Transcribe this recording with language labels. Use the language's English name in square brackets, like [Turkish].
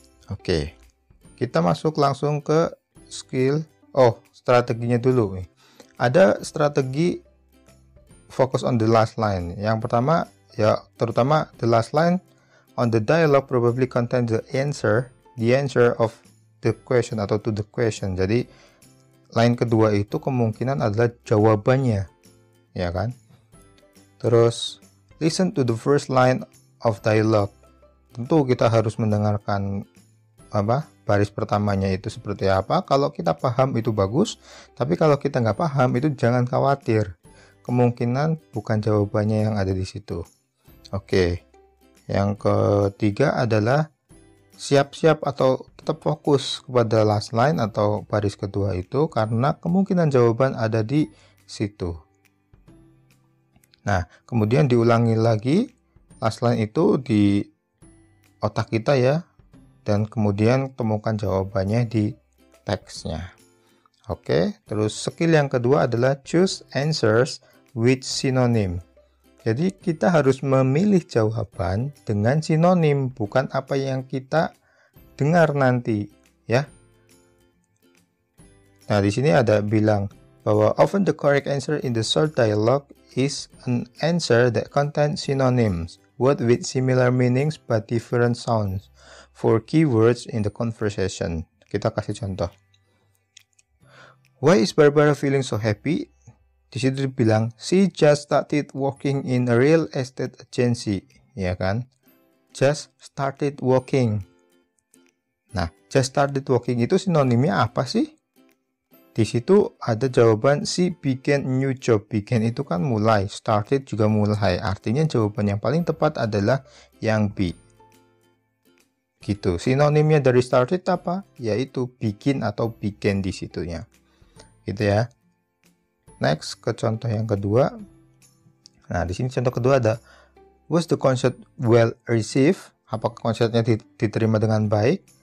[Indonesian] Oke, kita masuk langsung ke skill. Oh, strateginya dulu nih. Ada strategi [English] focus on the last line. [Indonesian] Yang pertama, ya terutama [English] the last line on the dialogue probably contains the answer of the question atau to the question. [Indonesian] Jadi line kedua itu kemungkinan adalah jawabannya, ya kan? [English] Terus listen to the first line of dialogue. [Indonesian] Tentu kita harus mendengarkan baris pertamanya itu seperti apa. Kalau kita paham itu bagus, tapi kalau kita nggak paham itu jangan khawatir. Kemungkinan bukan jawabannya yang ada di situ. Oke, yang ketiga adalah siap-siap atau tetap fokus kepada last line atau baris kedua itu karena kemungkinan jawaban ada di situ. Nah, kemudian diulangi lagi last line itu di otak kita ya, dan kemudian temukan jawabannya di teksnya. Oke, terus skill yang kedua adalah [English] choose answers with synonym. [Indonesian] Jadi kita harus memilih jawaban dengan sinonim, bukan apa yang kita dengar nanti, ya. Nah, di sini ada bilang bahwa [English] often the correct answer in the short dialogue is an answer that contains synonyms, words with similar meanings but different sounds for keywords in the conversation. [Indonesian] Kita kasih contoh. [English] Why is Barbara feeling so happy? [Indonesian] Di situ dibilang, [English] she just started working in a real estate agency, [Indonesian] ya kan? [English] Just started working. Nah, just started working [Indonesian] itu sinonimnya apa sih? Di situ ada jawaban [English] she began new job. [Indonesian] Began itu kan mulai, started juga mulai. Artinya jawaban yang paling tepat adalah yang B. Gitu. Sinonimnya dari started apa? Yaitu begin atau began di situnya. Gitu ya. Next ke contoh yang kedua. Nah, di sini contoh kedua ada [English] was the concert well received? [Indonesian] Apakah konsernya diterima dengan baik?